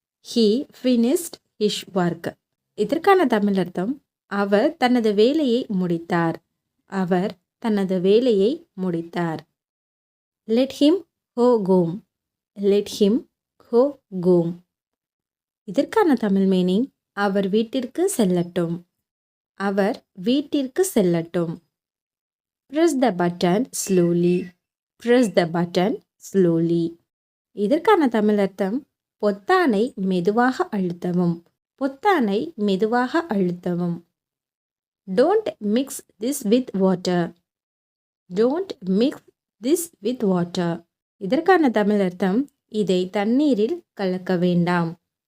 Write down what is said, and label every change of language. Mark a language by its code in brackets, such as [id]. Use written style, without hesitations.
[en] He finished his work. [ta] இதற்கான தமிழ் அர்த்தம் அவர் தனது வேலையை முடித்தார். அவர் தனது வேலையை முடித்தார். [en] Let him go home. Let him go home. [ta] இதற்கான தமிழ் மீனிங் அவர் வீட்டிற்கு செல்லட்டும். அவர் வீட்டிற்கு செல்லட்டும். [en] Press the button slowly. Press the button slowly. [ta] இதற்கான தமிழ் அர்த்தம் பொத்தானை மெதுவாக அழுத்தவும். பொத்தானை மெதுவாக அழுத்தவும். [en] Don't mix this with water. Don't mix this with water. [ta] இதற்கான தமிழ் அர்த்தம் இதை தண்ணீரில் கலக்க வேண்டாம்.